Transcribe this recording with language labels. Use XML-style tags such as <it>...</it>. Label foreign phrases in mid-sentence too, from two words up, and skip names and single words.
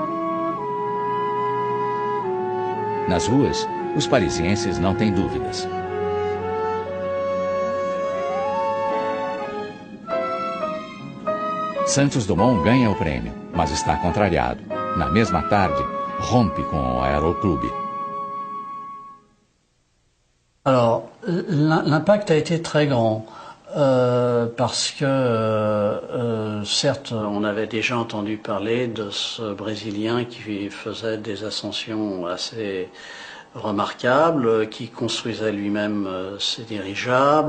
<pt>Nas ruas, os parisienses não têm dúvidas. Santos Dumont ganha o prêmio, mas está contrariado. Na mesma tarde, rompe com o Aeroclube.</pt> <fr>Alors, l'impact a été très grand, parce que, certes, on avait déjà entendu parler de ce Brésilien qui faisait des ascensions assez remarquables, qui construisait lui-même ses dirigeables.</fr>